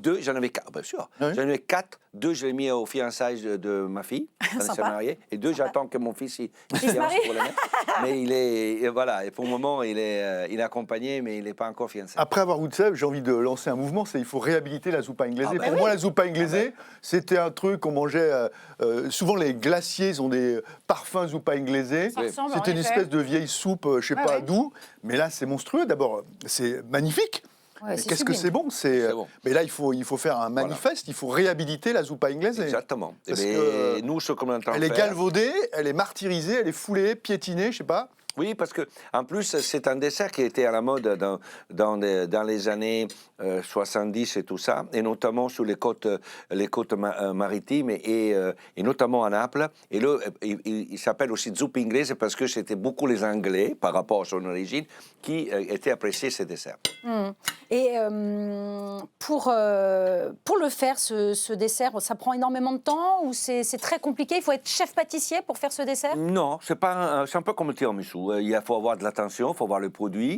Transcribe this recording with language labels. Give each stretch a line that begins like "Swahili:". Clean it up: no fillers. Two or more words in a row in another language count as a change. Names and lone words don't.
French: 2, j'en avais 4, bien sûr. Ah oui? J'en avais 4, 2 je l'ai mis aux fiançailles de ma fille, quand elle s'est mariée, et 2 j'attends que mon fils il se marie. pour le mettre. Mais il est, voilà, et pour le moment il est accompagné, mais il n'est pas encore fiancé. Après avoir goûté ça, j'ai envie de lancer un mouvement, c'est il faut réhabiliter la zuppa inglese. Ah bah Pour oui. moi, la zuppa inglese, c'était un truc qu'on mangeait... souvent, les glaciers ils ont des parfums zuppa inglese. Ça ressemble, en C'était une effet. espèce de vieille soupe, je sais pas d'où. Mais là, c'est monstrueux. D'abord, c'est magnifique. Ouais, Mais c'est qu'est-ce que sublime. c'est bon, bon. Mais là, il faut faire un manifeste, il faut réhabiliter la zuppa inglese. Exactement. Parce Et que nous, ce qu'on entend elle est faire... galvaudée, elle est martyrisée, elle est foulée, piétinée, je sais pas. Oui, parce que en plus, c'est un dessert qui était à la mode dans les années 70 et tout ça, et notamment sur les côtes maritimes et notamment à Naples. Et là, il s'appelle aussi zuppa inglese parce que c'était beaucoup les Anglais, par rapport à son origine, qui étaient appréciés ces desserts. Et pour le faire, ce dessert, ça prend énormément de temps ou c'est très compliqué? Il faut être chef pâtissier pour faire ce dessert? Non, c'est un peu comme le tiramisu. Il faut avoir de l'attention, il faut voir le produit.